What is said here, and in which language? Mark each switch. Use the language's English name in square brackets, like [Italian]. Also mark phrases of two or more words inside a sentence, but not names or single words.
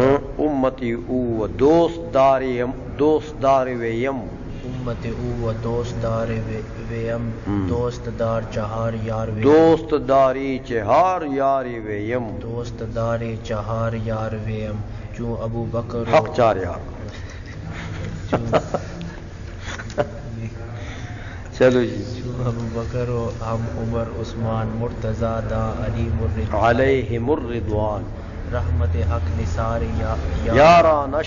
[Persian] امتی او دوست دار ویم. امت او دوست دار ویم. دوست دار چہار یار ویم. دوست داری چہار یار ویم. دوست دار چہار یار ویم. چون ابو بکر حق چار یار. [Urdu] چلو جی. [Persian] چون ابو بکر و ہم عمر عثمان مرتضی دا علی [Arabic] علیہم الرضوان. [Persian] رحمت حق نثار یارانش